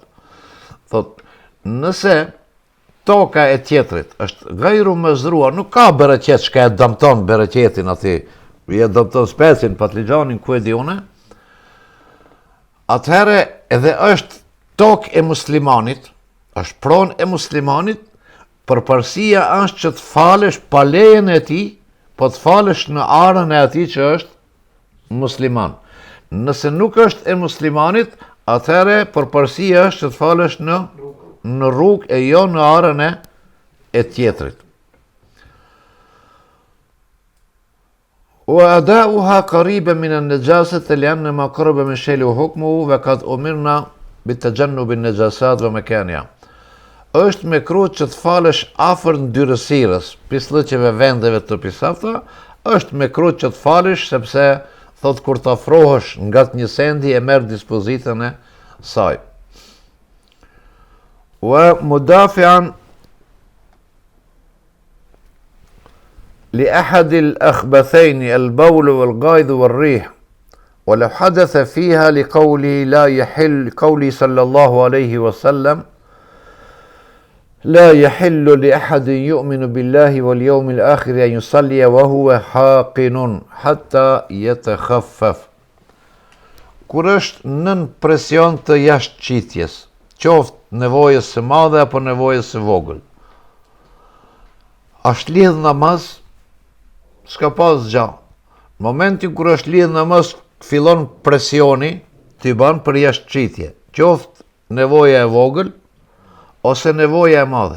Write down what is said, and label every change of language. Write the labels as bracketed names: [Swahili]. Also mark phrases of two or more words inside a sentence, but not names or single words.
[Albanian] Thot, nëse toka e tjetrit është gajru mëzruar, nuk ka bereqet shka e dëmton bereqetin ati, e dëmton specin, patligjanin, ku e di une, atëherë edhe është tokë e muslimanit, është pronë e muslimanit, përparësia është që të falesh pa lejen e tij, po të falesh në arën e atij që është musliman. Nëse nuk është e muslimanit, atëherë përparësia është që të falesh në rrugë e jo në arën e tjetrit. [Arabic] وأداؤها قريبا من النجاسة لأن ما قرب من شيء حكمه وقد أمرنا بالتجنب النجاسات ومكانها. [Albanian] Është mekruh që të falesh afër ndyrësirës, pislliqeve, vendeve të pisafta, është mekruh që të falesh sepse thot kur të afrohesh nga një sendi e merr dispozitën e saj. [Arabic] ومدافعا لأحد الأخبثين البول والغائط والريح ولو حدث فيها لقوله لا يحل قولي صلى الله عليه وسلم لا يحل لأحد يؤمن بالله واليوم الآخر أن يصلي وهو حاقن حتى يتخفف. [Albanian] Kur është nën presion të jashtëqitjes, qoftë nevojës së madhe apo nevojës së vogël, është lidh namaz, s'ka pas gjë. Momentin kur është lidh namaz, fillon presioni t'i ban për jashtëqitje, qoftë nevoja e vogël ose nevoja e madhe.